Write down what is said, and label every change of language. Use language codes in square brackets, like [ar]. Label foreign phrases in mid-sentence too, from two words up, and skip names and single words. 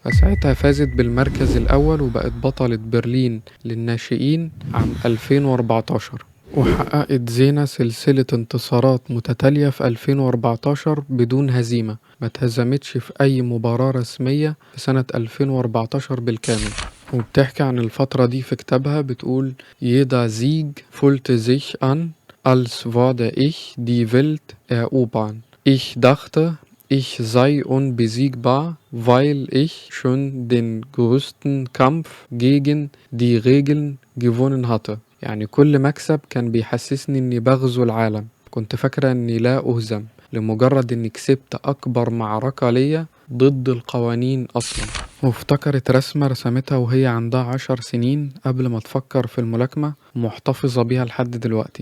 [ar] فساعتها فازت بالمركز الأول وبقت بطلة برلين للناشئين عام 2014. وحققت زينة سلسلة انتصارات متتالية في 2014 بدون هزيمة، ما اتهزمتش في أي مباراة رسمية في سنة 2014 بالكامل. وبتحكي عن الفترة دي في كتابها بتقول: [de] Jeder Sieg fühlte sich an, als würde ich die Welt erobern. Ich dachte, ich sei unbesiegbar, weil ich schon den größten Kampf gegen die Regeln gewonnen hatte. [ar] يعني كل مكسب كان بيحسسني اني بغزو العالم، كنت فاكرة اني لا اهزم لمجرد اني كسبت اكبر معركة ليا ضد القوانين أصلا، وافتكرت رسمة رسمتها وهي عندها 10 سنين قبل ما تفكر في الملاكمة ومحتفظة بيها لحد دلوقتي.